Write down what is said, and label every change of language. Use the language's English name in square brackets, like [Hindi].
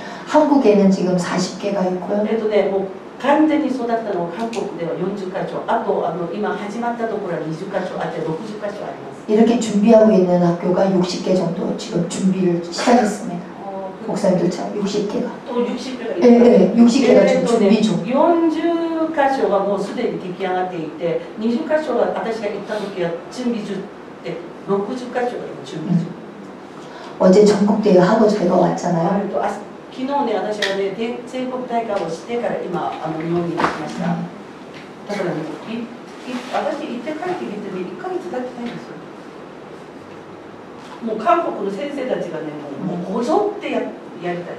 [Korean] 한국에는 지금 40개가 있고요. [Japanese] もう完全に育ったのは韓国では40カ所、あと今始まったところは20カ所あって60カ所あります。 [Korean] 이렇게 준비하고 있는 학교가 60개 정도 지금 준비를 시작했습니다. 목사님들처럼 60개가. 또 60개가 네, 네, 60개가 지금 준비 중. [Japanese] 40カ所がもうすでに出来上がっていて、20カ所が私が行った時は準備中で60カ所が今準備中。 [Korean] 어제 전국대회 하고 제가 왔잖아요. [Japanese] 昨日ね、私はね、全国大会をしてから今日本に来ました。だからね、私行って帰ってきてね、1ヶ月経ってないんですよ。もう韓国の先生たちがね、もうこぞってやりたい。